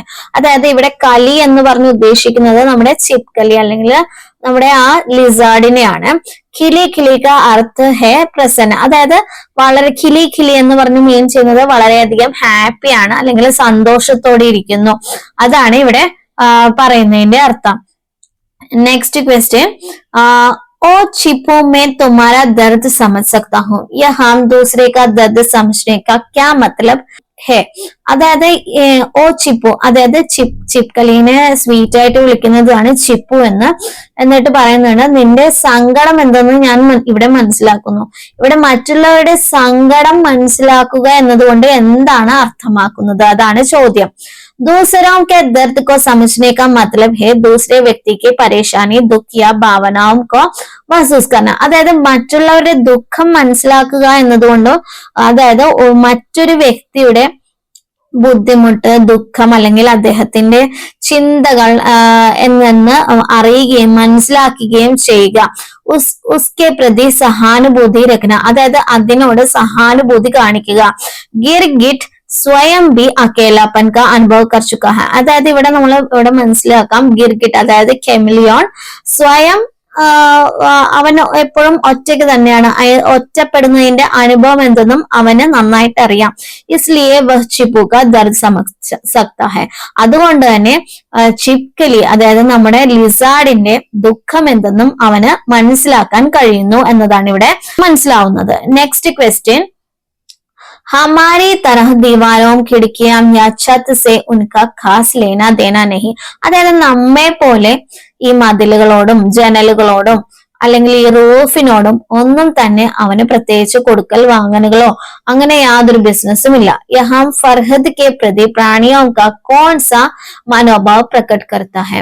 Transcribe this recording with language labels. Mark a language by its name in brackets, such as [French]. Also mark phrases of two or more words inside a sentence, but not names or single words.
[Malayalam] അതായത് ഇവിടെ കലി എന്ന് പറഞ്ഞ് ഉദ്ദേശിക്കുന്നത് നമ്മുടെ ചിപ്കലി അല്ലെങ്കിൽ നമ്മുടെ ആ ലിസാർഡിനെയാണ്. [Hindi] खिली खिली का अर्थ है प्रसन्न. [Malayalam] അതായത് വളരെ [Hindi] खिली खिली [Malayalam] എന്ന് പറഞ്ഞ് മീൻ ചെയ്യുന്നത് വളരെയധികം ഹാപ്പിയാണ് അല്ലെങ്കിൽ സന്തോഷത്തോടെ ഇരിക്കുന്നു, അതാണ് ഇവിടെ പറയുന്നതിന്റെ അർത്ഥം. [English] next question, [Hindi] ओ छिपो में तुम्हारा दर्द समझ सकता हूँ, या हम दूसरे का दर्द समझने का क्या मतलब है. [Malayalam] അതായത് ഓ ചിപ്പു, അതായത് ചിപ്കലീനെ സ്വീറ്റ് ആയിട്ട് വിളിക്കുന്നതാണ് ചിപ്പു എന്ന്. എന്നിട്ട് പറയുന്നതാണ് നിന്റെ സങ്കടം എന്തെന്ന് ഞാൻ ഇവിടെ മനസ്സിലാക്കുന്നു. ഇവിടെ മറ്റുള്ളവരുടെ സങ്കടം മനസ്സിലാക്കുക എന്നതുകൊണ്ട് എന്താണ് അർത്ഥമാക്കുന്നത്, അതാണ് ചോദ്യം. [Hindi] दूसरों के दर्द को समझने का मतलब है दूसरे व्यक्ति की परेशानी दुख या भावनाओं को महसूस करना. [Malayalam] അതായത് മറ്റുള്ളവരുടെ ദുഃഖം മനസ്സിലാക്കുക എന്നതുകൊണ്ടോ അതായത് മറ്റൊരു വ്യക്തിയുടെ ബുദ്ധിമുട്ട്, ദുഃഖം അല്ലെങ്കിൽ അദ്ദേഹത്തിന്റെ ചിന്തകൾ എന്നെന്ന് അറിയുകയും മനസ്സിലാക്കുകയും ചെയ്യുക. [Hindi] उसके प्रति सहानुभूति रखना. [Malayalam] അതായത് അതിനോട് സഹാനുഭൂതി കാണിക്കുക. [Hindi] गिर गिट स्वयं भी अकेलापन का अनुभव कर चुका है. [Malayalam] അതായത് ഇവിടെ നമ്മൾ ഇവിടെ മനസ്സിലാക്കാം, ഗിർഗിറ്റ് അതായത് കെമിലിയോൺ സ്വയം അവൻ എപ്പോഴും ഒറ്റയ്ക്ക് തന്നെയാണ്, ഒറ്റപ്പെടുന്നതിന്റെ അനുഭവം എന്തെന്നും അവന് നന്നായിട്ട് അറിയാം. [Hindi] इसलिए वह चिप्पू का दर्द समझ सकता है. [Malayalam] അതുകൊണ്ട് തന്നെ ചിപ്കലി അതായത് നമ്മുടെ ലിസാർഡിന്റെ ദുഃഖം എന്തെന്നും അവന് മനസ്സിലാക്കാൻ കഴിയുന്നു എന്നതാണ് ഇവിടെ മനസ്സിലാവുന്നത്. [English] next question, [Hindi] हमारी तरह दीवारों खिड़कियां या छत से उनका खास लेना देना नहीं. [Malayalam] അതായത് നമ്മെ പോലെ ഈ മതിലുകളോടും ജനലുകളോടും അല്ലെങ്കിൽ ഈ റൂഫിനോടും ഒന്നും തന്നെ അവന് പ്രത്യേകിച്ച് കൊടുക്കൽ വാങ്ങലുകളോ അങ്ങനെ യാതൊരു ബിസിനസ്സും ഇല്ല. [Hindi] यहां फरहद के प्रति प्राणियों का कौन सा मनोभाव प्रकट करता है.